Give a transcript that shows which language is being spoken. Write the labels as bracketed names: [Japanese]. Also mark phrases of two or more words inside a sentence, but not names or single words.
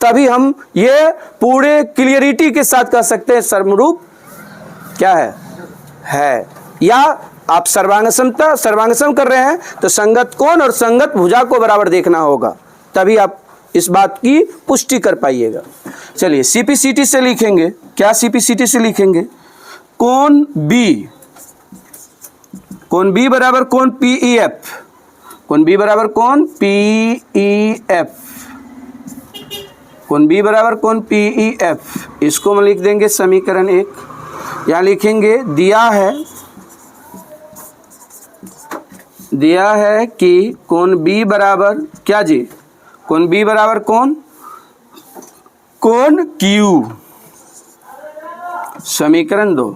[Hindi] तभी हम ये पूरे क्लियरिटी के साथ कह सकते हैं समरूप क्या है। या आप सर्वांग सम कर रहे हैं तो संगत कोण और संगत भुजा को बराबर देखना होगा, तभी आप इस बात की पुष्टि कर पाइएगा। चलिए सीपीसीटी से लिखेंगे, क्या सीपीसीटी से लिखेंगे, कोण बी बराबर कोण पीईएफ, कोण बी बराबर कोण पीईएफ, कोण बी बराबर कोण पीईएफ। इसको हम लिख देंगे समीकरण 1। यहाँ लिखेंगे दिया है कि कोण बी बराबर क्या जी, कोण बी बराबर कोण क्यू, समीकरण 2।